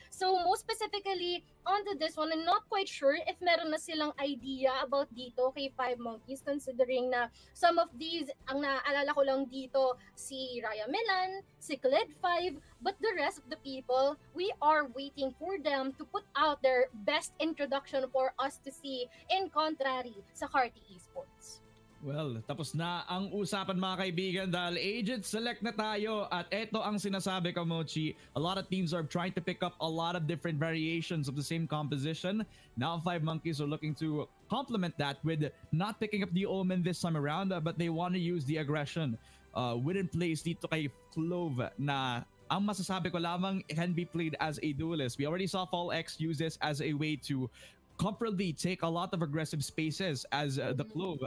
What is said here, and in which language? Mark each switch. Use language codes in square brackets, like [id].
[en] So most specifically onto this one, I'm not quite sure if [tl] meron na silang [en] idea about [tl] dito kay [en] 5 Monkeys, considering na some of these, [tl] ang naaalala ko lang dito [en] si Raya Milan, si Kled 5, but the rest of the people, we are waiting for them to put out their best introduction for us to see in contrary sa Carti Esports. [tl] Well, tapos na ang usapan mga kaibigan dahil agent select na tayo at eto ang sinasabi ko, Mochi. [en] A lot of teams are trying to pick up a lot of different variations of the same composition. Now 5 Monkeys are looking to complement that with not picking up the Omen this time around, but they want to use the aggression within place [tl] dito kay [en] Clove [tl] na ang masasabi ko lamang [en] can be played as a duelist. We already saw Fall X use this as a way to comfortably take a lot of aggressive spaces as the Clove.